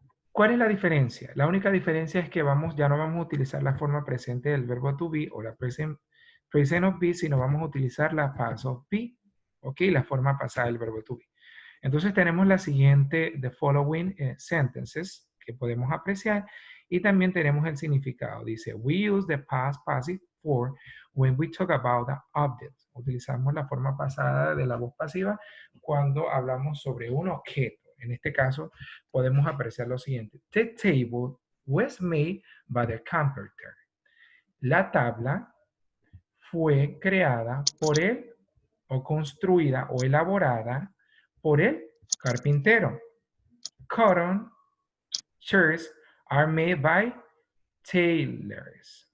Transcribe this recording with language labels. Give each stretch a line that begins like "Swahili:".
Spanish: ¿Cuál es la diferencia? La única diferencia es que ya no vamos a utilizar la forma presente del verbo to be o la
English: present of be,
Spanish: sino vamos a utilizar la
English: past of be,
Spanish: ¿ok? La forma pasada del verbo to be. Entonces tenemos la siguiente,
English: the following sentences
Spanish: que podemos apreciar y también tenemos el significado. Dice,
English: we use the past passive for when we talk about the object.
Spanish: Utilizamos la forma pasada de la voz pasiva cuando hablamos sobre un objeto. En este caso, podemos apreciar lo siguiente.
English: The table was made by the carpenter.
Spanish: La tabla fue creada por él o construida o elaborada por el carpintero.
English: Cotton shirts are made by tailors.